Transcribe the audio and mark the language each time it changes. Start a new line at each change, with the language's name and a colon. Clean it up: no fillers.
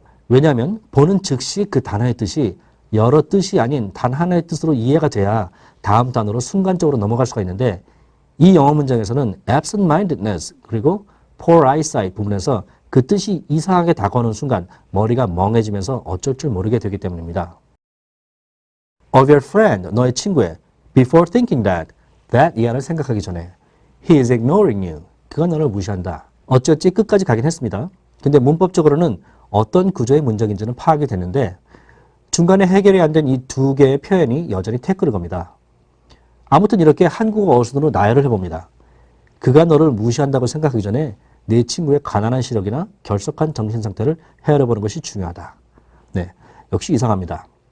Korean: 왜냐하면 보는 즉시 그 단어의 뜻이 여러 뜻이 아닌 단 하나의 뜻으로 이해가 돼야 다음 단어로 순간적으로 넘어갈 수가 있는데 이 영어 문장에서는 absent-mindedness 그리고 poor eyesight 부분에서 그 뜻이 이상하게 다가오는 순간 머리가 멍해지면서 어쩔 줄 모르게 되기 때문입니다.
English: Of your friend,
Korean: 너의 친구의
English: before thinking that
Korean: 이하를 생각하기 전에
English: he is ignoring you.
Korean: 그가 너를 무시한다. 어찌어찌 끝까지 가긴 했습니다. 근데 문법적으로는 어떤 구조의 문장인지는 파악이 됐는데 중간에 해결이 안 된 이 두 개의 표현이 여전히 태클을 겁니다. 아무튼 이렇게 한국어 어순으로 나열을 해봅니다. 그가 너를 무시한다고 생각하기 전에 내 친구의 가난한 시력이나 결석한 정신상태를 헤아려보는 것이 중요하다. 역시 이상합니다.